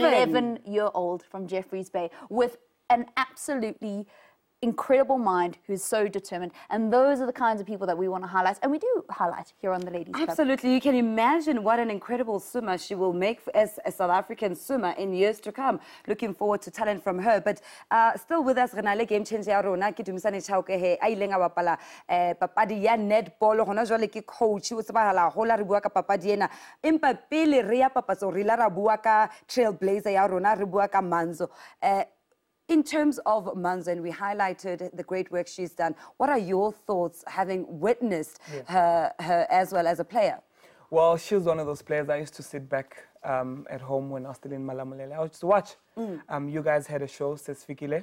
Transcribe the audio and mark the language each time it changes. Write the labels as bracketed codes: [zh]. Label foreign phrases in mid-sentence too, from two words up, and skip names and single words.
[en] An 11-year-old from Jeffreys Bay with an absolutely incredible mind who's so determined. And those are the kinds of people that we want to highlight. And we do highlight here on the Ladies Club. Absolutely. You can imagine what an incredible swimmer she will make as a South African swimmer in years to come. Looking forward to talent from her. [st] But still with us, Renale [en] game changer [st] ya rona ke DUMISANI CHAUKE he a ileng a bapala papadi ya netball hona jwale ke coach o tsebahala hola re bua ka papadi ena empa pele re ya papatso re la ra bua ka trailblazer ya rona re bua ka Manzo. [en] In terms of Manzo, and we highlighted the great work she's done, what are your thoughts having witnessed her as well as a player? Well, she was one of those players I used to sit back at home when I was still in Malamulele. I used to watch. You guys had a show, Sesfikile.